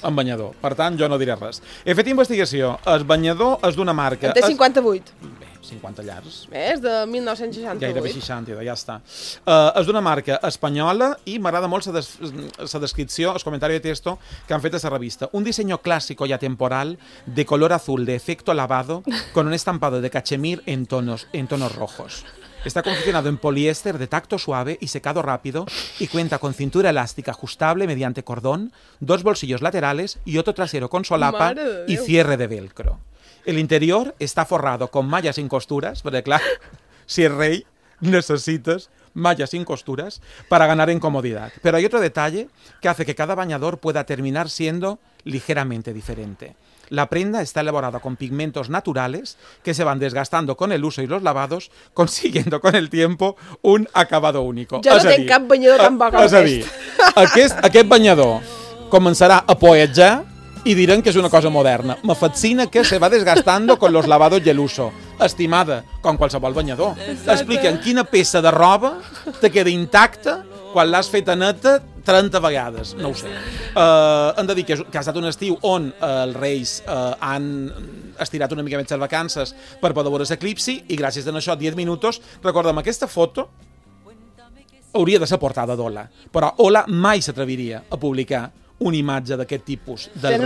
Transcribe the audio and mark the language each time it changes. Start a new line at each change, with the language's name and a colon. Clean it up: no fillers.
Catalan: En banyador. Per tant, jo no diré res. He fet investigació. El banyador és d'una marca. En té 58. Bé, 50 llars. Bé, és de 1968. Gairebé 60, ja està. És d'una marca espanyola i m'agrada molt la descripció, el comentari de texto que han fet a la revista.
Spanish: Un disseny clàssic i atemporal de color azul de efecto lavado con un estampado de cachemir en tonos rojos. Está confeccionado en poliéster de tacto suave y secado rápido y cuenta con cintura elástica ajustable mediante cordón, dos bolsillos laterales y otro trasero con solapa y cierre de velcro. El interior está forrado con mallas sin costuras, porque claro, si es rey necesitas mallas sin costuras para ganar en comodidad. Pero hay otro detalle que hace que cada bañador pueda terminar siendo ligeramente diferente. La prenda está elaborada con pigmentos naturales que se van desgastando con el uso y los lavados, consiguiendo con el tiempo un acabado único.
Catalan: Jo no tinc cap banyador tan bo com aquest. Aquest banyador començarà a poetjar i diran que és una cosa moderna.
Spanish: Me fascina que se va desgastando con los lavados y el uso.
Catalan: Estimada, com qualsevol banyador. Explica'm quina peça de roba te queda intacta quan l'has feta neta 30 vegades, no ho sé. Hem de dir que ha estat un estiu on els reis han estirat una mica més les vacances per poder veure l'eclipsi, i gràcies a això, 10 minuts, recorda'm, aquesta foto hauria de ser portada d'Ola, però Ola mai s'atreviria a publicar una imatge d'aquest tipus del